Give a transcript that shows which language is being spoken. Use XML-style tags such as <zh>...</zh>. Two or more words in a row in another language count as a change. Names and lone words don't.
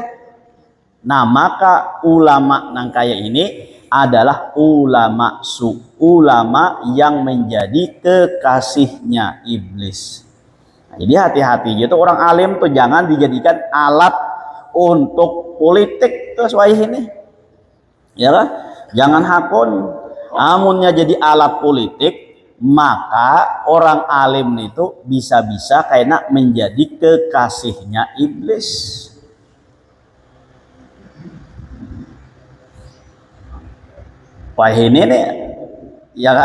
<bjn>Nah, maka ulama nang kayak ini adalah ulama ulama yang menjadi kekasihnya iblis.</bjn> <id>Nah, jadi hati-hati gitu orang alim tuh jangan dijadikan alat untuk politik terus wayah ini,</id> <bjn>ya lah, jangan hakon.</bjn> <id>Amunnya jadi alat politik, maka orang alim itu bisa-bisa kayaknya menjadi kekasihnya iblis. Wah ini nih, ya kah?</id>